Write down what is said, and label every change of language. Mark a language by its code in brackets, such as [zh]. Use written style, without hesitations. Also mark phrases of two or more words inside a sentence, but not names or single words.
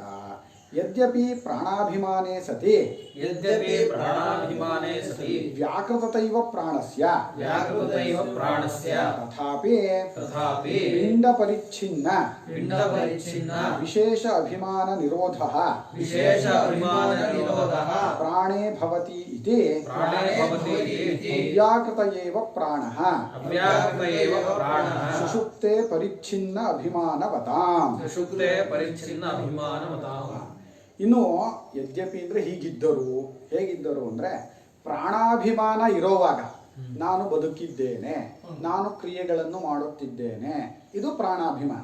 [sa] ಯದ್ಯಪಿ ಪ್ರಾಣಾಭಿಮಾನೇ ಸತಿ ವ್ಯಾಕೃತತೈವ ಪ್ರಾಣಸ್ಯ ತಥಾಪಿ ಪಿಂಡ ಪರಿಚ್ಛಿನ್ನ ವಿಶೇಷ ಅಭಿಮಾನ ನಿರೋಧಃ ಪ್ರಾಣೇ ಭವತಿ ಇತಿ ಅವ್ಯಾಕೃತ ಏವ ಪ್ರಾಣಃ ಸುಷುಪ್ತೆ ಪರಿಚ್ಛಿನ್ನ ಅಭಿಮಾನವತಾಂ. [kn] ಇನ್ನು ಯದ್ಯಪಿ ಅಂದರೆ ಹೀಗಿದ್ದರು, ಹೇಗಿದ್ದರು ಅಂದರೆ ಪ್ರಾಣಾಭಿಮಾನ ಇರೋವಾಗ ನಾನು ಬದುಕಿದ್ದೇನೆ, ನಾನು ಕ್ರಿಯೆಗಳನ್ನು ಮಾಡುತ್ತಿದ್ದೇನೆ, ಇದು ಪ್ರಾಣಾಭಿಮಾನ.